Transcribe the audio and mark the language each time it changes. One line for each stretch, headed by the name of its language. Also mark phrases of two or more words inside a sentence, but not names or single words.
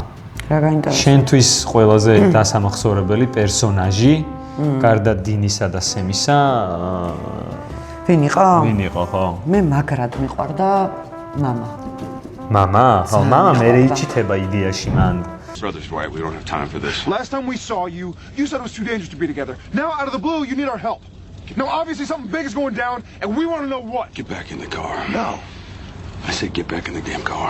Georgian: რა გაინტერესებს? შენთვის ყველაზე დასამახსოვრებელი პერსონაჟი, გარდა დინისა და სემისა, ვინ იყო? ვინ იყო, ხო? მე მაგრად მიყვარდა მამა. მამა? ხო, მამა მე რეიჩითება იდეაში მან.
English: Brothers Dwight, we don't have time for this. Last time we saw you, you said it was too dangerous to be together. Now, out of the blue, you need our help. Now, obviously, something big is going down, and we want to know what. Get back in the car. No. I said get back in the damn car.